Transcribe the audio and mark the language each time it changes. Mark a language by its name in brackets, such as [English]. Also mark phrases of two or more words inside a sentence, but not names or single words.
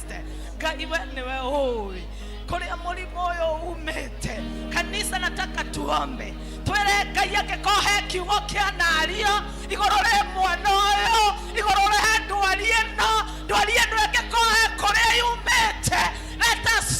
[Kikuyu] Ngai we niwe ui kuria murimo uyu umite. [Swahili] Kanisa nataka tuombe [Kikuyu] twire Ngai agikohe kiugo kia nario iguru ria mwana uyu, iguru ria ndwari ino agikohe kuria yumite. [English] Let